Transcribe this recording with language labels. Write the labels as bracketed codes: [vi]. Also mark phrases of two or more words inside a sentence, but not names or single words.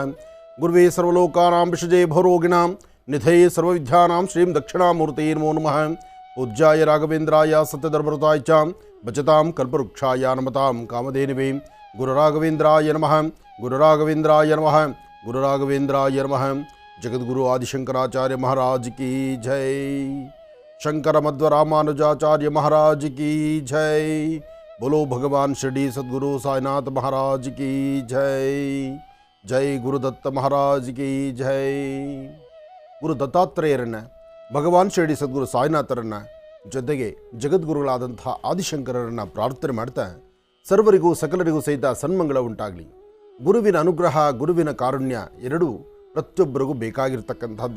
[sa] ಗುರುವೇ ಸರ್ವಲೋಕಾನಾಂ ವಿಷಜೇ ಭವರೋಗಿಣಾಂ ನಿಧಯೇ ಸರ್ವವಿದ್ಯಾನಾಂ ಶ್ರೀಂ ದಕ್ಷಿಣಾಮೂರ್ತಯೇ ನಮೋ ನಮಃ. ಪೂಜ್ಯಾಯ ರಾಘವೇಂದ್ರಾಯ ಸತ್ಯಧರ್ಮರತಾಯ ಚ ಭಜತಾಂ ಕಲ್ಪವೃಕ್ಷಾಯ ನಮತಾಂ ಕಾಮಧೇನವೇ. ಗುರುರಾಘವೇಂದ್ರಾಯ ನಮಃ, ಗುರುರಾಘವೇಂದ್ರಾಯ ನಮಃ, ಗುರುರಾಘವೇಂದ್ರಾಯ ನಮಃ. [hi] जगद्गुरु आदिशंकराचार्य महाराज की जय. शंकर मध्व रामानुजाचार्य महाराज की जय. बोलो भगवान शिरडी सद्गुरु साईनाथ महाराज की जय. जय गुरुदत्त महाराज की जय. [kn] ಗುರು ದತ್ತಾತ್ರೇಯರನ್ನ, ಭಗವಾನ್ ಶಿರಡಿ ಸದ್ಗುರು ಸಾಯಿನಾಥರನ್ನ, ಜೊತೆಗೆ ಜಗದ್ಗುರುಗಳಾದಂಥ ಆದಿಶಂಕರರನ್ನು ಪ್ರಾರ್ಥನೆ ಮಾಡ್ತಾ ಸರ್ವರಿಗೂ ಸಕಲರಿಗೂ ಸಹಿತ ಸನ್ಮಂಗಳ ಉಂಟಾಗಲಿ. ಗುರುವಿನ ಅನುಗ್ರಹ, ಗುರುವಿನ ಕಾರುಣ್ಯ ಎರಡೂ ಪ್ರತಿಯೊಬ್ಬರಿಗೂ ಬೇಕಾಗಿರ್ತಕ್ಕಂಥದ್ದೇ.